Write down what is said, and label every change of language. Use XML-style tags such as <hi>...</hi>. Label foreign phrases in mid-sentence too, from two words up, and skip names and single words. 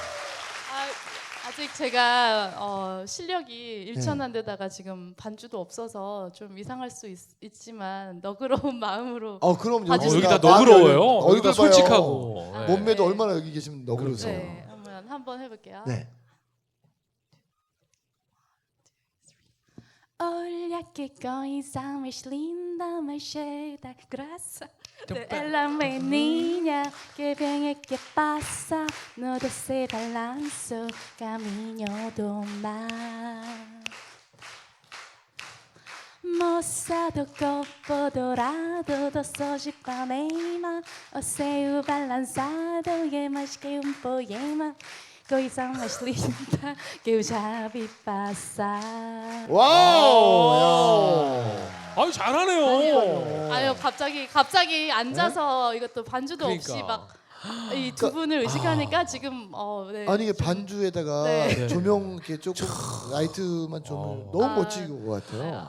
<ko>아직 제가 실력이 일천한데다가 지금 반주도 없어서 좀 이상할 수 있지만 너그러운 마음으로 그럼 봐주세요. 여기다 마음이 너그러워요. 얼굴 여기다 봐요. 솔직하고. 네. 몸매도 네. 얼마나 여기 계시면 너그러세요. 네, 한번 해볼게요. 네.</ko> <pt>Olha que coisa mais linda. cheia graça. Ela menina que vem e que passa no doce balanço caminho do mar. Moça do corpo dourado do sol de Ipanema, o seu balançado é mais que poema, coisa mais linda que eu já vi passar.</pt> <ko>와우. 아유 잘하네요. 아유 갑자기 앉아서 이것도 반주도 없이 그러니까. 막 이 두 분을 의식하니까 지금 네. 아니 이게 반주에다가 네. 조명 이렇게 조금 라이트만 좀 너무 멋진 것 같아요.</ko>